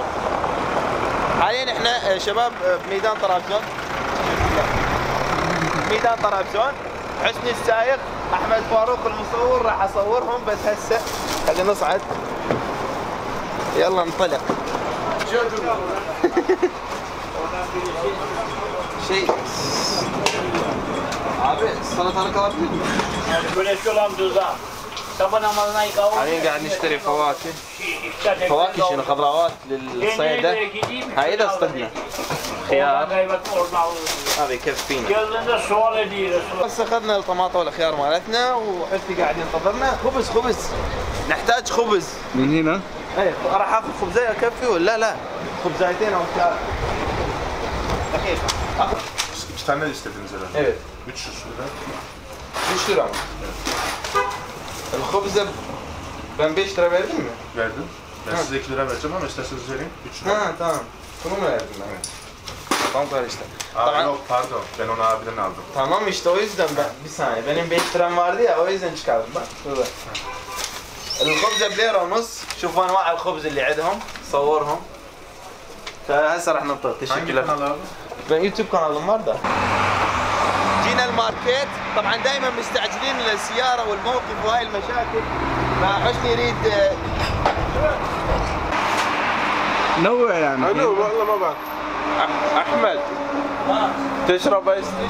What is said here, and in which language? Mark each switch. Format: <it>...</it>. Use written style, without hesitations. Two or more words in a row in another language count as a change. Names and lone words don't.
<ar>حاليا احنا شباب بميدان طرابزون، ميدان طرابزون. حسني السايق، احمد فاروق المصور، راح اصورهم. بس هسه خلينا نصعد، يلا ننطلق.</ar> <tr>شيء abi salatalık alabilir miyim? Güneşli olan tuzda. Sabah namazına yıkavur.</tr> <ar>حاليا قاعد نشتري فواكه. فواكه شنو؟ خضروات للصيدة. هاي اذا اصطدنا خيار هذا يكفينا.</ar> <tr>Geldiğinde sual ediyoruz.</tr> <ar>بس اخذنا الطماطم والخيار مالتنا، وحسني قاعد ينتظرنا. خبز نحتاج خبز من هنا. ايه راح اخذ خبزايه يكفي ولا لا؟ خبزايتين او 3 دقيقة. اخذ</ar> <tr>2 tane istediniz herhalde. Evet. 300 lira. 3 lira mı? الخبزة ben 5 lira verdim mi? Verdim. Ben size 2 lira vereceğim ama isterseniz vereyim. 3 lira. Ha tamam. Bunu mu verdin ben? Evet. Tamam karıştı. Aa, Tamam. yok pardon. Ben onu abiden aldım. Tamam işte o yüzden ben bir saniye. Benim 5 liram vardı ya, o yüzden çıkardım bak. şurada.</tr> <ar>الخبزة بليرة ونص. شوفوا انواع الخبز اللي عندهم، صورهم. فهسه راح ننطلق.</ar> <tr>Hangi teşekkürler. kanal abi? Ben يوتيوب kanalım var da.</tr> <ar>جينا الماركت، طبعا دائما مستعجلين للسيارة والموقف وهاي المشاكل. فحسني يريد نوع يعني. Alo والله ما بعرف. احمد تشرب ايس تي؟</ar>